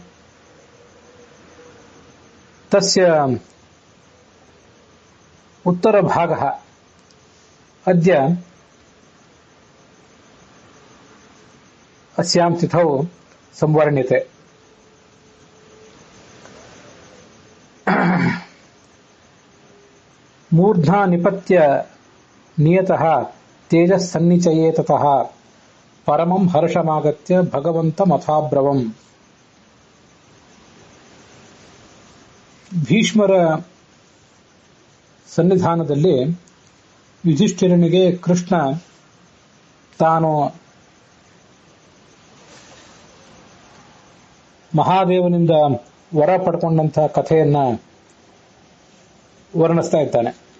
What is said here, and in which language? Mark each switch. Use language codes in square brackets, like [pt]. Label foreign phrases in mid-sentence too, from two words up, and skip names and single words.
[sa] तस्य उत्तरभागः अद्य अस्यां तिथौ संवर्ण्यते. मूर्ध्ना निपत्य नियतः तेजः सन्निचये ततः परमं हर्षमागत्य भगवन्तमथाब्रवम्. [kn] ಭೀಷ್ಮರ ಸನ್ನಿಧಾನದಲ್ಲಿ ಯುಧಿಷ್ಠಿರನಿಗೆ ಕೃಷ್ಣ ತಾನು ಮಹಾದೇವನಿಂದ ವರ ಪಡ್ಕೊಂಡಂತಹ ಕಥೆಯನ್ನ ವರ್ಣಿಸ್ತಾ ಇದ್ದಾನೆ.